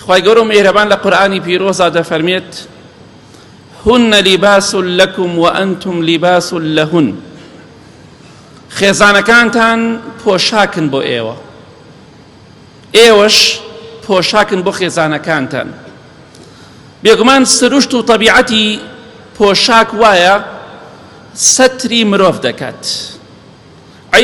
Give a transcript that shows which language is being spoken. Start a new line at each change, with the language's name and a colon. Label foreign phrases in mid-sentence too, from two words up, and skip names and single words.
Central Kurdish: خوای گەورە میهرەبان لە قورئانی پیرۆزا دەفەرمێت
Arabic: هن لباس لكم وأنتم لباس لهن
Central Kurdish: خێزانەکانتان پۆشاکن بۆ ئێوە ئێوەش پۆشاکن بۆ خێزانەکانتان بێگومان سروشت و طەبیعەتی پۆشاک وایە سەتری مرۆڤ دەکات عیب